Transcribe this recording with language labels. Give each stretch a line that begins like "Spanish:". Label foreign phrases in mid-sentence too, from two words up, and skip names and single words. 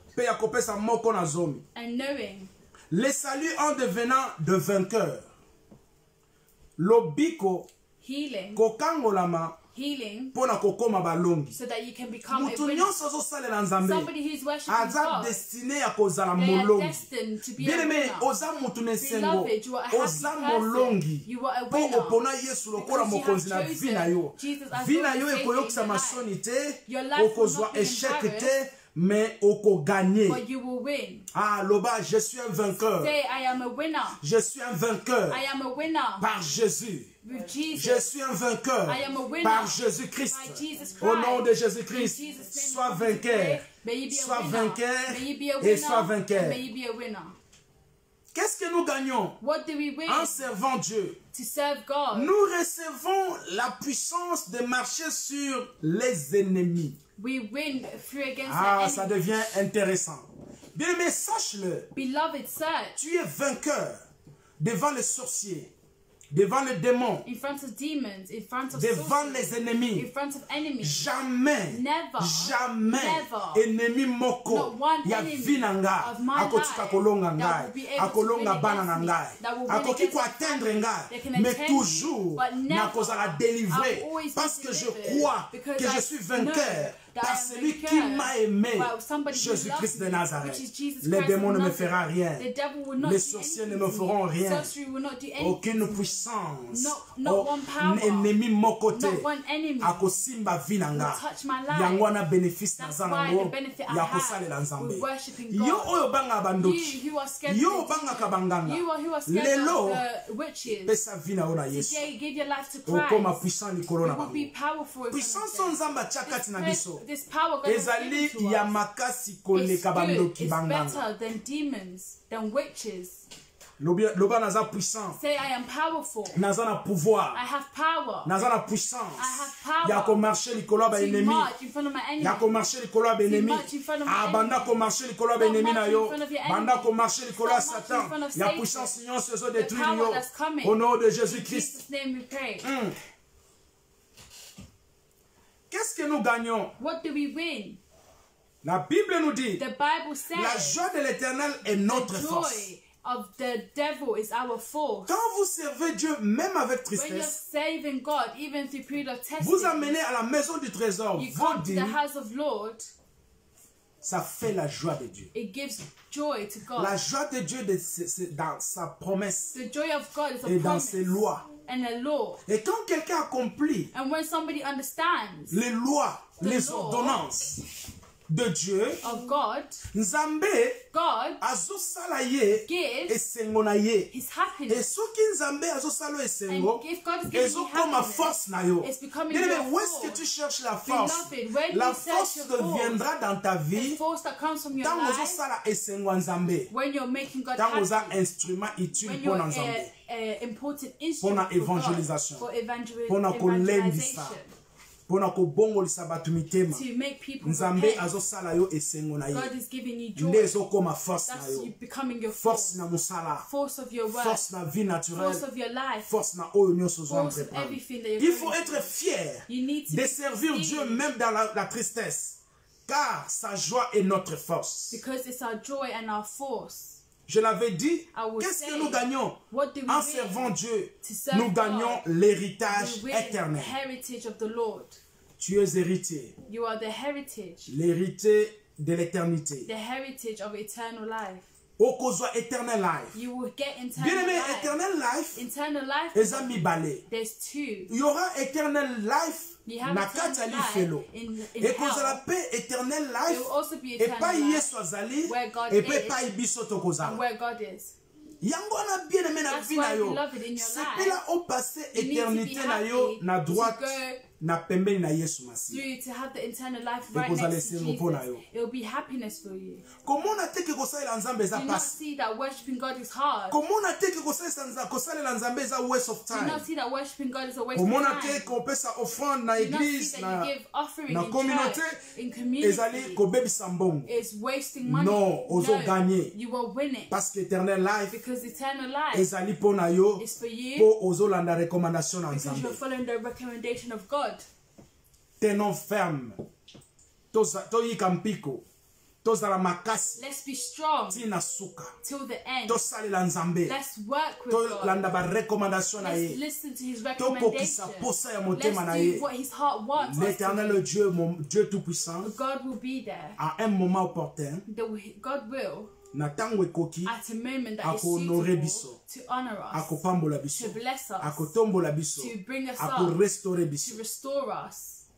Lingala: pe ya kopesa moko na zomi,
English: and knowing
French: le salut en devenant de vainqueur,
Lingala: lobiko
English: healing,
Lingala: kokangolama
English: healing,
Lingala: pona kokoma balongi.
English: so that you can become a
Lingala: Mutu
English: winner.
Lingala: nyonso azosalela Nzambe
English: Somebody who's worshiping
Lingala: aza
English: God,
Lingala: destiné ya kozala
English: they are
Lingala: molongi.
English: destined to be a
French: Bien aimé,
English: winner.
Lingala: oza mutu nesengo,
English: Beloved, you are a happy
Lingala: oza
English: person.
Lingala: molongi.
English: You are a
Lingala: Po
English: winner.
Lingala: opona Yesu lokola
English: Because you
Lingala: mokonzi na
English: have
Lingala: vi na yo.
English: chosen Jesus as
Lingala: Vi
English: Lord
Lingala: na
English: and
Lingala: yo
English: Savior
Lingala: ekoyokisa
English: in your
Lingala: masoni te,
English: Your life will
Lingala: okozwa
English: not be
Lingala: échec te,
English: embarrassed,
Lingala: mais okoganye.
English: but you will win.
French: Ah, loba, je suis un vainqueur.
English: Say, I am a winner.
French: Je suis un vainqueur
English: I am a winner
French: par Jésus.
English: with Jesus.
French: Je suis un vainqueur
English: I am a winner
French: par Jésus-Christ.
English: by Jesus Christ.
French: Au nom de
English: In
French: Jésus-Christ,
English: Jesus' name,
French: sois
English: we
French: vainqueur.
English: pray. May you be a
French: Sois
English: winner.
French: vainqueur
English: May you be a
French: et
English: winner.
French: sois vainqueur.
English: And may you be a winner.
French: Qu'est-ce que nous gagnons
English: What do we win?
French: en servant Dieu?
English: To serve God.
French: Nous recevons la puissance de marcher sur les ennemis.
English: We win through against
French: Ah,
English: the
French: ça
English: enemy.
French: devient intéressant. Bien, mais sache-le,
English: Beloved, search
French: tu es vainqueur devant les sorciers, devant les démons,
English: in front of demons, in front of
French: devant
English: sorcery,
French: les
English: in
French: ennemis.
English: front of enemies.
French: Jamais,
English: Never,
French: jamais,
English: never,
Lingala: ennemi moko
English: not one
Lingala: ya
English: enemy
Lingala: vi na nga
English: of my
Lingala: akotika
English: life
Lingala: kolonga
English: that will be
Lingala: ngai,
English: able to
Lingala: akolonga
English: win
Lingala: bana na
English: against me,
Lingala: ngai,
English: that will win
Lingala: akoki
English: against my
Lingala: koatteindre
English: family,
Lingala: ngai,
English: they can
French: mais atteint toujours
English: me, but never,
Lingala: nakozala
English: I
Lingala: délivré
English: will always be
French: parce que je
English: delivered,
French: crois
English: because
French: que
English: I
French: je suis
English: know
French: vainqueur
English: that
French: par
English: I am
French: celui
English: vainqueur
French: qui m'a aimé,
English: by somebody who
French: Jésus-Christ
English: loves
French: de
English: me,
French: Nazareth.
English: which is Jesus
French: Les
English: Christ
French: démons
English: of
French: ne me
English: Nazareth.
French: feront rien.
English: The devil will not
French: Les
English: do
French: sorciers ne
English: anything
French: me
English: to
French: feront
English: me.
French: rien.
English: Sorcery will not do anything
French: Aucune
English: to me.
French: puissance,
English: Not one power,
Lingala: ennemi moko te
English: not one enemy
Lingala: akosimba vi na nga.
English: will touch my life.
Lingala: Yango wana bénéfice
English: That's
Lingala: naza
English: why
Lingala: nango
English: the benefit I
Lingala: ya
English: have
Lingala: kosalela Nzambe.
English: with worshiping
Lingala: Yo
English: God.
Lingala: oyo banga bandoki,
English: You who are scared
Lingala: yo
English: of the
Lingala: bangaka
English: demons,
Lingala: banganga,
English: you who are scared
Lingala: lelo
English: of the witches,
Lingala: pesa vi na yo na Yesu.
English: today give your life to
Lingala: Okoma
English: Christ.
Lingala: puissant likolo na
English: You will be
Lingala: bango.
English: powerful in front
Lingala: Puissance
English: of them.
Lingala: Nzambe atia kati na biso
English: This power God has
Lingala: ezali
English: given to
Lingala: ya
English: us
Lingala: makasi
English: is
Lingala: koleka
English: good,
Lingala: bandoki
English: it's
Lingala: banganga.
English: better than demons, than witches.
Lingala: Loba naza puissant,
English: Say, I am powerful.
Lingala: naza na pouvoir,
English: I have power
Lingala: naza na puissance
English: I have power
Lingala: ya komarche likolo ya
English: to
Lingala: baennemi,
English: march in front of my enemy.
Lingala: ya komarche likolo ya baennemi.
English: march in front of my
Lingala: Banda
English: enemy.
Lingala: komarche likolo ya
English: Stop
Lingala: baennemi na
English: marching
Lingala: yo,
English: in front of your
Lingala: banda
English: enemy.
Lingala: komarche likolo ya
English: Stop marching in
Lingala: Satan,
English: front of
Lingala: ya
English: Satan.
Lingala: puissance nyonso ezo
English: The
Lingala: détruire
English: power
Lingala: yo
English: that's coming.
French: au nom de
English: In
French: Jésus-Christ.
English: Jesus' name we pray.
French: Qu'est-ce que nous gagnons?
English: What do we win?
French: La Bible nous dit,
English: The Bible
French: la
English: says
French: joie de l'Éternel est notre
English: the
French: force.
English: joy of the devil is our force.
French: Quand vous servez Dieu, même avec
English: When you're
French: tristesse,
English: saving God, even through period of testing,
French: vous amenez à la maison du trésor
English: you
French: vos
English: come to the
French: dîmes,
English: house of Lord,
French: ça fait la joie de Dieu.
English: it gives joy to God.
French: La joie de Dieu, c'est dans sa promesse
English: The joy of God is a
French: et dans
English: promise
French: ses lois.
English: and a law.
French: Et quand quelqu'un accomplit
English: And when somebody understands
French: les lois, les
English: law
French: ordonnances de Dieu,
English: of God,
Lingala: Nzambe
English: God
Lingala: azosala ye
English: gives
Lingala: esengo na ye.
English: his
Lingala: Et
English: happiness.
Lingala: soki Nzambe azosala esengo,
English: And if God is giving you
Lingala: ezokoma
English: happiness,
Lingala: force na yo.
English: it's becoming
French: Bien-aimé,
English: your
French: où est-ce que
English: force.
French: tu cherches la force?
English: Beloved, where do
French: La
English: you search
French: force
English: your force?
French: deviendra dans ta
English: The
French: vie
English: force that comes from your
French: tant
English: life
Lingala: ozosala esengo ya Nzambe,
English: when you're making God
Lingala: tant oza
English: happy.
French: instrument utile
English: When
Lingala: mpo
English: you're
Lingala: na Nzambe.
English: an important
French: Pour la
English: instrument for God,
French: évangélisation.
English: for
French: Pour la kolembisa.
English: evangelization. to make people
Lingala: Nzambe
English: repent.
Lingala: azosala yo esengo na ye.
English: God is giving you joy.
Lingala: Nde ezokoma force na
English: That's
Lingala: yo.
English: you becoming your
Lingala: Force na musala.
English: force of your work,
Lingala: Force na
French: vie naturelle.
English: force of your life,
Lingala: Force na oyo nyonso zo
English: force of
Lingala: entreprendre.
English: everything that you're
French: Il faut
English: doing.
French: être fier
English: You need to
French: de
English: be
French: servir
English: pleased
French: Dieu même dans la tristesse. Car sa joie est notre force.
English: because it's our joy and our force.
French: Je l'avais dit,
English: I will
French: qu'est-ce que
English: say,
French: nous gagnons
English: what do we
French: en
English: win?
French: servant Dieu?
English: To serve
French: Nous gagnons
English: God.
French: l'héritage
English: We win the
French: éternel.
English: heritage of the Lord.
French: Tu es héritier.
English: You are the heritage,
French: L'héritier de l'éternité.
English: the heritage of eternal life.
Lingala: Okozwa
English: eternal life. You will get
French: Bien
English: eternal
French: aimé,
English: life. eternal life, Eternal life,
French: les amis balé.
English: there's two.
French: Il y aura
English: eternal life You have
Lingala: na
English: eternal
Lingala: kati ya
English: life
Lingala: lifelo.
English: in
Lingala: Et kozala
English: hell.
Lingala: pe eternal
English: There life. will also be
Lingala: Et
English: eternal
Lingala: pas
English: life
Lingala: yesu azali.
English: where God
Lingala: Et pe
English: is
Lingala: pas biso
English: and
Lingala: tokozala.
English: where God is.
Lingala: Yango na bien aimé na
English: That's
Lingala: vie na
English: why,
Lingala: yo.
English: beloved, in your
French: C'est
English: life,
French: pe là au passé
English: you need to be
Lingala: éternité na yo
English: happy
Lingala: na
English: to
Lingala: droite
English: go
Lingala: na pembeni na Yesu Masiya.
English: through to have the eternal life right
Lingala: Ekozala
English: next to
Lingala: esengo mpo na
English: Jesus.
Lingala: yo.
English: It will be happiness for you.
Lingala: Komona teke kosalela nzambe eza
English: Do not
Lingala: pasi.
English: see that worshiping God is hard.
Lingala: Komona teke kosalela nzambe eza
English: waste of Do time. not see that worshiping God is a waste of
Lingala: Komona
English: time.
Lingala: te kopesa offrande na
English: Do not see
Lingala: église
English: that
Lingala: na
English: you give offering
Lingala: na
English: in
Lingala: communauté
English: church, in
Lingala: ezali
English: community.
Lingala: kobebisa mbongo.
English: It's wasting money.
Lingala: Non, ozo gagner.
English: You will win it.
French: Parce que
English: eternal life Because eternal life
Lingala: ezali mpo na yo
English: is for you
Lingala: mpo ozolanda recommandation na
English: because
Lingala: nzambe.
English: you're following the recommendation of God.
French: Tenons ferme.
Lingala: Toyika mpiko. Tozala makasi.
English: Let's be strong
Lingala: Tina suka.
English: till the end.
Lingala: Tosalela nzambe.
English: Let's work with God.
Lingala: Tolanda ba recommandation na
English: Let's
Lingala: ye.
English: listen to his
Lingala: Tokokisa
English: recommendation.
Lingala: posa ya motema na
English: Let's
Lingala: ye.
English: do what his heart wants us to
French: L'éternel
English: do.
French: Dieu, mon Dieu tout-puissant,
English: God will be there.
French: à un moment opportun,
English: God will,
Lingala: na tango ekoki,
English: at a moment that is
Lingala: akohonorer
English: suitable,
Lingala: biso,
English: to honor us,
Lingala: akopambola biso,
English: to bless us,
Lingala: akotombola biso,
English: to bring us up,
Lingala: akorestaurer
English: to
Lingala: biso.
English: restore us.